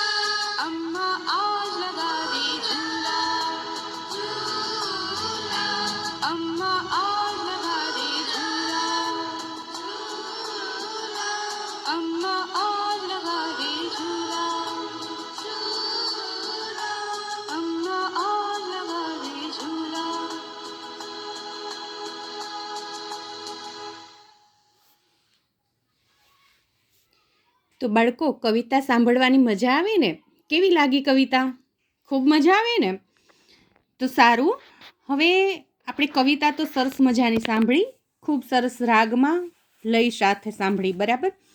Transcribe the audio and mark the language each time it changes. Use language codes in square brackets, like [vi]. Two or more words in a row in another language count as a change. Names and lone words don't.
[hi] अम्मा आज लगा दे झूला झूला। अम्मा आज लगा दे झूला झूला। अम्मा आज लगा दे झूला झूला। अम्मा आज लगा दे झूला। [gu] તો બાળકો, કવિતા સાંભળવાની મજા આવી ને? કેવી લાગી કવિતા? ખૂબ મજા આવી ને? તો સારું, હવે આપણે કવિતા તો સરસ મજાની સાંભળી, ખૂબ સરસ રાગમાં લય સાથે સાંભળી, બરાબર?